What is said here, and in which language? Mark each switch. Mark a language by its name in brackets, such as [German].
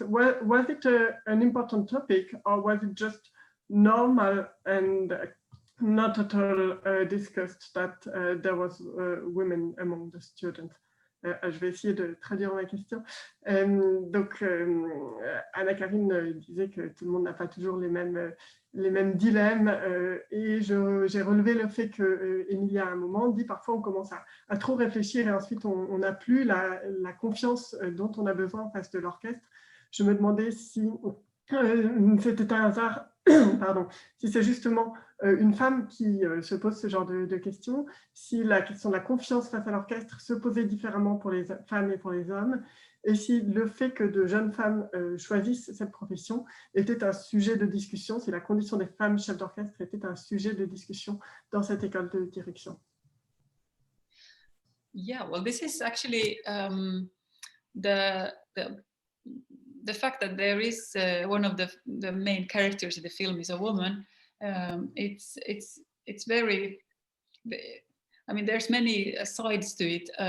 [English] Was it an important topic, or was it just normal and not at all discussed that there was women among the students? [French] Je vais essayer de traduire ma question. Donc, Anna-Karin disait que tout le monde n'a pas toujours les mêmes dilemmes, et j'ai relevé le fait que Emilia, à un moment, dit parfois on commence à trop réfléchir et ensuite on n'a plus la confiance dont on a besoin en face de l'orchestre. Je me demandais si c'était un hasard, pardon, si c'est justement une femme qui se pose ce genre de questions, si la question de la confiance face à l'orchestre se posait différemment pour les femmes et pour les hommes, et si le fait que de jeunes femmes choisissent cette profession était un sujet de discussion, si la condition des femmes chefs d'orchestre était un sujet de discussion dans cette école de direction. [English] Yeah, well, this is actually the fact that there is one of the main characters in the film is a woman. It's very, I mean, there's many sides to it.